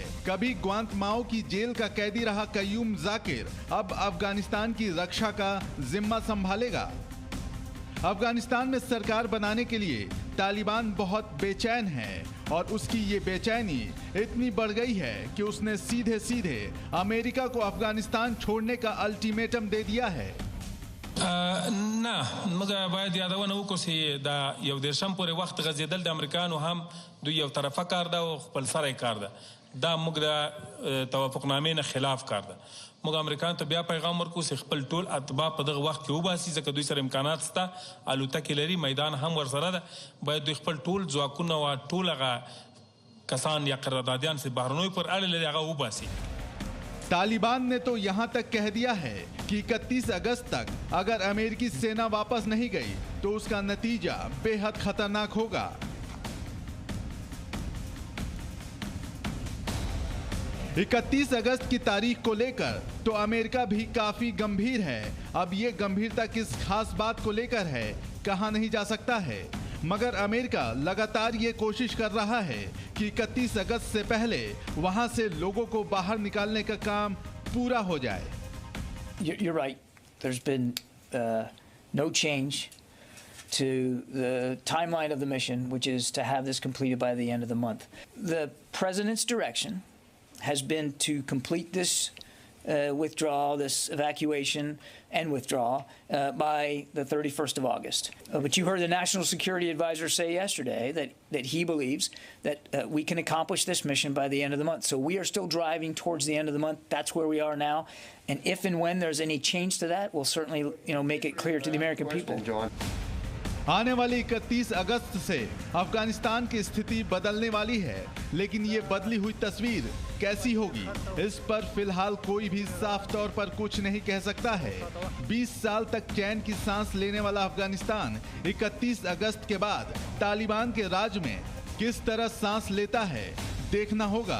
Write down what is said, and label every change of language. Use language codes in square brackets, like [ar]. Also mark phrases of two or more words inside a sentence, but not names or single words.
[hi] कभी ग्वांतमाओ की जेल का कैदी रहा कयूम जाकिर अब अफगानिस्तान की रक्षा का जिम्मा संभालेगा। अफगानिस्तान में सरकार बनाने के लिए तालिबान बहुत बेचैन है और उसकी ये बेचैनी इतनी बढ़ गई है कि उसने सीधे सीधे अमेरिका को अफगानिस्तान छोड़ने का अल्टीमेटम दे दिया है। [ps] نه موږ باید یادونه وکړو چې دا یو دیرشم پورې وخت غځېدل د امریکانو هم دوی یو طرفه کار ده او خپل سره کار ده. دا موږ د توافقنامې نه خلاف کار ده. موږ امریکایانو ته بیا پیغام ورکوو چې خپل ټول اتباع په دغه وخت کې وباسي، ځکه دوی سره امکانات شته، الوتکې لري، میدان هم ورسره ده. باید دوی خپل ټول ځواکونه او ټول هغه کسان یا قراردادیان چې بهرنیو پر اړه لري هغه وباسي. [hi] तालिबान ने तो यहाँ तक कह दिया है कि 31 अगस्त तक अगर अमेरिकी सेना वापस नहीं गई तो उसका नतीजा बेहद खतरनाक होगा। इकतीस अगस्त की तारीख को लेकर तो अमेरिका भी काफी गंभीर है। अब ये गंभीरता किस खास बात को लेकर है कहा नहीं जा सकता है, मगर अमेरिका लगातार ये कोशिश कर रहा है कि 31 अगस्त से पहले वहां से लोगों को बाहर निकालने का काम पूरा हो जाए। [en] You're right. There's been no change to the timeline of the mission, which is to have this completed by the end of the month. The president's direction has been to complete this withdrawal, this evacuation and withdrawal by the 31st of August. But you heard the National Security Advisor say yesterday that he believes that we can accomplish this mission by the end of the month. So we are still driving towards the end of the month. That's where we are now. And if and when there's any change to that, we'll certainly make it clear to the American people. [hi] आने वाली 31 अगस्त से अफगानिस्तान की स्थिति बदलने वाली है, लेकिन ये बदली हुई तस्वीर कैसी होगी इस पर फिलहाल कोई भी साफ तौर पर कुछ नहीं कह सकता है। 20 साल तक चैन की सांस लेने वाला अफगानिस्तान 31 अगस्त के बाद तालिबान के राज में किस तरह सांस लेता है देखना होगा।